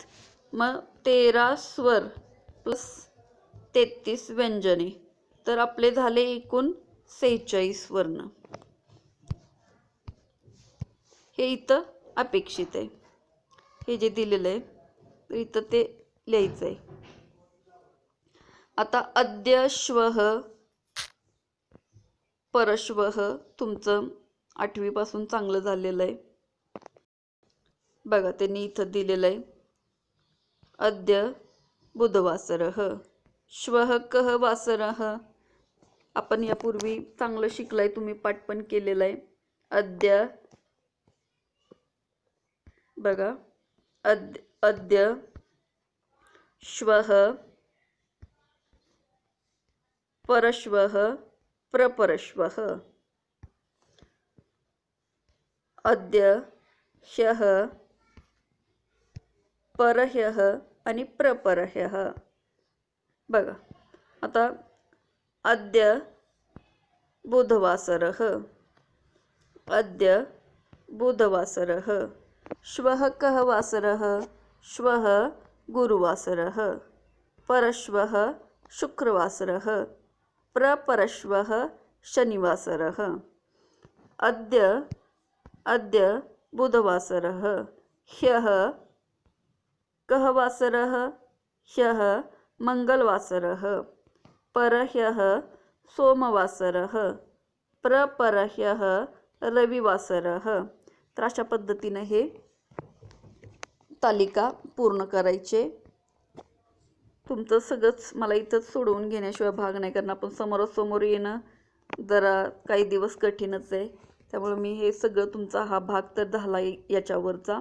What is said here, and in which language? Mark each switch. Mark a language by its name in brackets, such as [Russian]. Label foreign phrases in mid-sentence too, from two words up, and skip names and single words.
[Marathi] मग 13 स्वर प्लस 33 व्यंजने, तर आपले झाले एकूण 46 वर्ण. हे इथं अपेक्षित आहे, हे जे दिलेलं आहे तर इथं ते लिहायचं आहे. आता [Sanskrit] अद्य श्वः परश्वः [Marathi] तुमचं 8वी पासून चांगलं झालेलं आहे. बघा त्यांनी इथं दिलेलं आहे [Sanskrit] अद्य बुधवासरः, श्वः कः वासरः. [Marathi] आपण यापूर्वी चांगलं शिकलाय, तुम्ही पाठ पण केलेला आहे. [Sanskrit] अद्य बघा अद्य श्वः परश्वः प्रपरश्वः. अद्य ह्यः परह्यः आणि प्रपरह्यः. [Marathi] बघा आता [Sanskrit] अद्य बुधवासरः, अद्य बुधवासरः. श्वः कः वासरः, श्वः गुरुवासरः. परश्वः शुक्रवासरः, प्रपरश्वः शनिवासरः. अद्य बुधवासरः. ह्यः कः वासरः, ह्यः मंगलवासरः. परह्यः सोमवासरः, प्रपरह्यः रविवासरः. [Marathi] तर अशा पद्धतीने हे तालिका पूर्ण करायचे. तुमचं सगळंच मला इथंच सोडवून घेण्याशिवाय भाग नाही, कारण आपण समोरासमोर येणं जरा काही दिवस कठीणच आहे. त्यामुळे मी हे सगळं तुमचा हा भाग तर झाला याच्यावरचा.